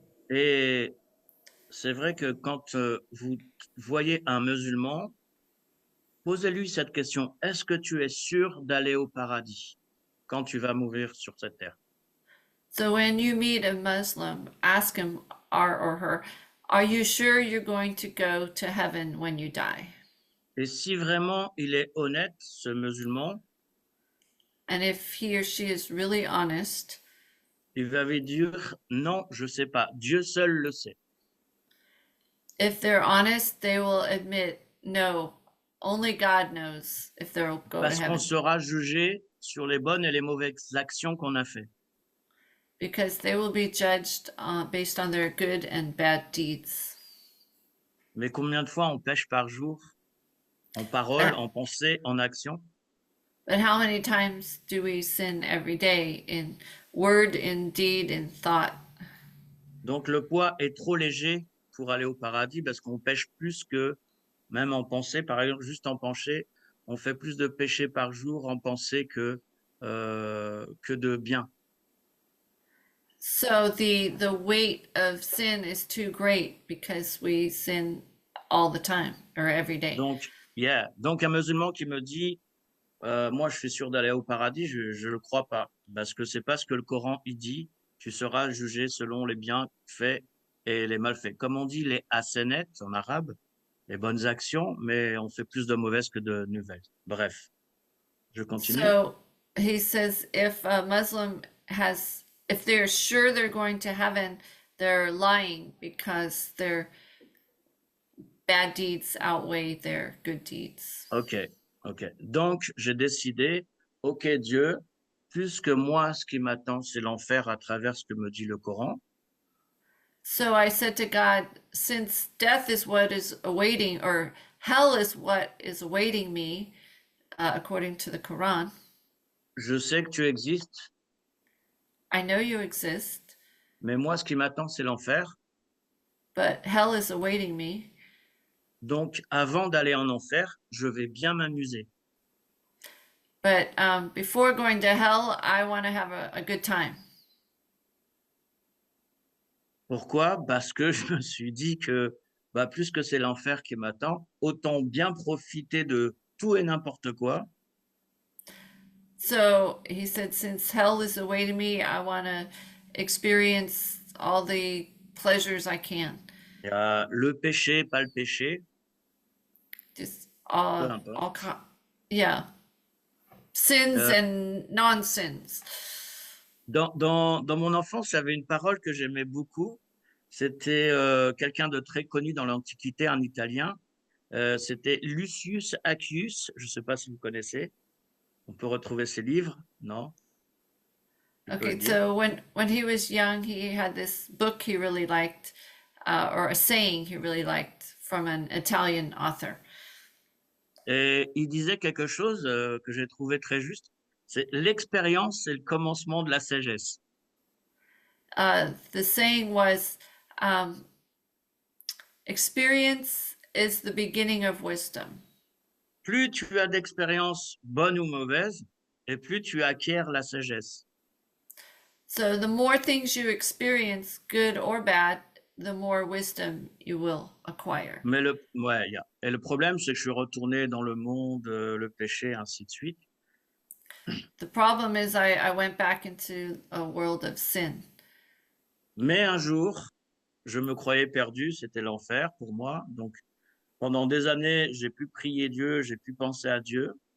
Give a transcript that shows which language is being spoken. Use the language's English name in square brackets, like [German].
[French] Et c'est vrai que quand vous voyez un musulman, posez-lui cette question. Est-ce que tu es sûr d'aller au paradis quand tu vas mourir sur cette terre? [English] So when you meet a Muslim, ask him or her, are you sure you're going to go to heaven when you die? [French] Et si vraiment il est honnête, ce musulman, [English] And if he or she is really honest, [French] il va lui dire non, je sais pas. Dieu seul le sait. [English] if they're honest, they will admit, no, only God knows if they'll go to [French] Parce qu'on [English] heaven. [French] sera jugé sur les bonnes et les mauvaises actions qu'on a fait. [English] because they will be judged based on their good and bad deeds. [French] Mais combien de fois on pêche par jour? En parole, Uh, en pensée, en action? [English] But how many times do we sin every day in word, in deed, in thought? [French] Donc le poids est trop léger pour aller au paradis parce qu'on pêche plus que, même en pensée, par exemple, juste en pensée, on fait plus de péchés par jour en pensée que de bien. [English] So the weight of sin is too great because we sin all the time or every day. [French] Donc, Donc un musulman qui me dit, moi je suis sûr d'aller au paradis, je le crois pas, parce que c'est pas ce que le Coran il dit. Tu seras jugé selon les bienfaits et les malfaits. Comme on dit les hasanat en arabe, les bonnes actions, mais on fait plus de mauvaises que de nouvelles. Bref, je continue. [English] So he says if a Muslim if they're sure they're going to heaven, they're lying because their bad deeds outweigh their good deeds. Ok. [French] Donc, j'ai décidé, ok Dieu, puisque moi, ce qui m'attend, c'est l'enfer à travers ce que me dit le Coran, [English] So I said to God, since death is what is awaiting, or hell is what is awaiting me, according to the Quran, [French] je sais que tu existes, [English] I know you exist, [French] mais moi, ce qui m'attend, c'est l'enfer. [English] but hell is awaiting me. [French] Donc, avant d'aller en enfer, je vais bien m'amuser. [English] But before going to hell, I want to have a good time. [French] Pourquoi? Parce que je me suis dit que, puisque c'est l'enfer qui m'attend, autant bien profiter de tout et n'importe quoi. [English] So he said, since hell is awaiting me, I want to experience all the pleasures I can. [French] Il y a le péché, pas le péché, [English] Just [French] peu importe. [English] yeah, sins Euh, and non-sins. [French] dans mon enfance, il y avait une parole que j'aimais beaucoup. C'était quelqu'un de très connu dans l'Antiquité, un Italien. C'était Lucius Accius. Je ne sais pas si vous connaissez. On peut retrouver ses livres, non? Tu peux le [English] Okay, [French] dire. [English] so when he was young, he had this book he really liked, or a saying he really liked from an Italian author. [French] Et il disait quelque chose que j'ai trouvé très juste. C'est l'expérience, c'est le commencement de la sagesse. [English] The saying was, experience is the beginning of wisdom. [French] Plus tu as d'expériences bonnes ou mauvaises, et plus tu acquiers la sagesse. [English] So the more things you experience, good or bad, the more wisdom you will acquire. [French] Mais et le problème, c'est que je suis retourné dans le monde, le péché, ainsi de suite. [English] The problem is I went back into a world of sin. [French] Mais un jour, je me croyais perdu, c'était l'enfer pour moi. Donc, pendant des années, j'ai pu prier Dieu, j'ai pu penser à Dieu.